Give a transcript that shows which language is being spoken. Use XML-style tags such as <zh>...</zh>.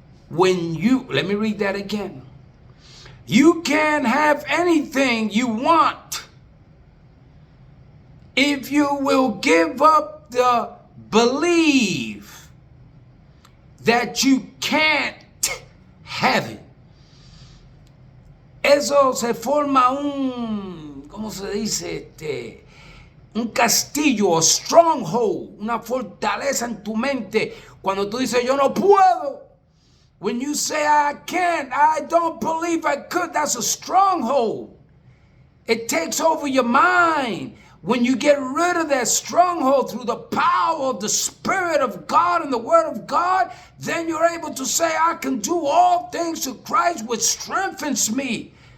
<en>Let me read that again. You can have anything you want if you will give up the belief that you can't have it.</en> <es>Eso se forma ¿cómo se dice? Un castillo,</es> <en>a stronghold,</en> <es>una fortaleza en tu mente. Cuando tú dices, yo no puedo.</es> <en>When you say, I can't, I don't believe I could, that's a stronghold. It takes over your mind. When you get rid of that stronghold through the power of the Spirit of God and the Word of God, then you're able to say, I can do all things through Christ which strengthens me.</en>